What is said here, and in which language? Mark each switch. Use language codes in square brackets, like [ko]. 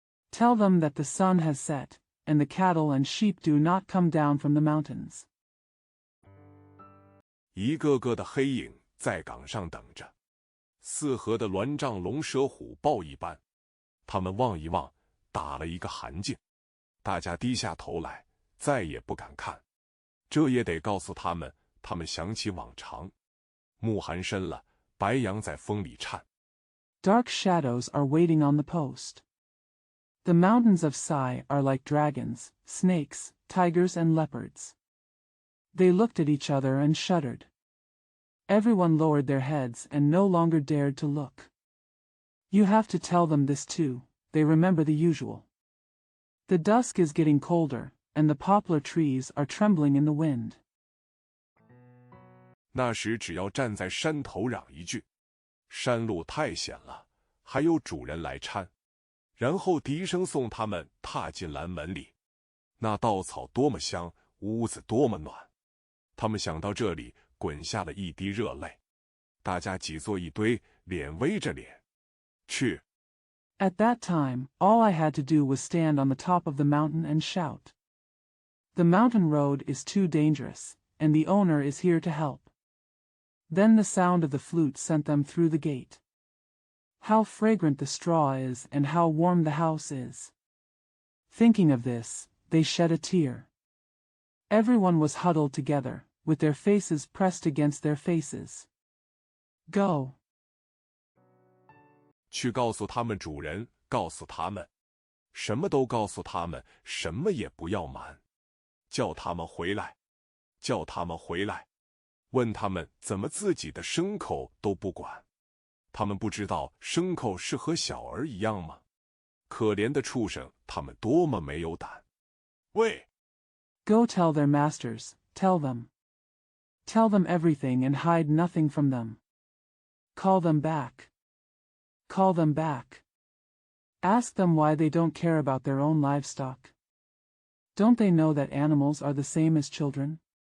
[en] Tell them that the sun has set, and the cattle and sheep do not come down from the mountains. [zh] 一个个的黑影在岗上等着，四合的鸾帐龙蛇虎豹一般。他们望一望，打了一个寒噤。大家低下头来，再也不敢看。这也得告诉他们，他们想起往常。暮寒深了，白杨在风里颤。 [en] Dark shadows are waiting on the post. The mountains of Sai are like dragons, snakes, tigers and leopards. They looked at each other and shuddered. Everyone lowered their heads and no longer dared to look. You have to tell them this too, they remember the usual. The dusk is getting colder, and the poplar trees are trembling in the wind. [zh] 那时只要站在山头嚷一句，山路太险了，还有主人来搀，然后笛声送他们踏进蓝门里。那稻草多么香，屋子多么暖。他们想到这里，滚下了一滴热泪。大家挤作一堆，脸微着脸。去。 [en] At that time, all I had to do was stand on the top of the mountain and shout. The mountain road is too dangerous, and the owner is here to help. Then the sound of the flute sent them through the gate. How fragrant the straw is and how warm the house is. Thinking of this, they shed a tear. Everyone was huddled together, with their faces pressed against their faces. Go. [zh] 去告诉他们主人，告诉他们，什么都告诉他们，什么也不要瞒，叫他们回来，叫他们回来，问他们怎么自己的牲口都不管，他们不知道牲口是和小儿一样吗？可怜的畜生，他们多么没有胆！喂 [en] Go tell their masters, tell them. Tell them everything and hide nothing from them. Call them back. Call them back. Ask them why they don't care about their own livestock. Don't they know that animals are the same as children?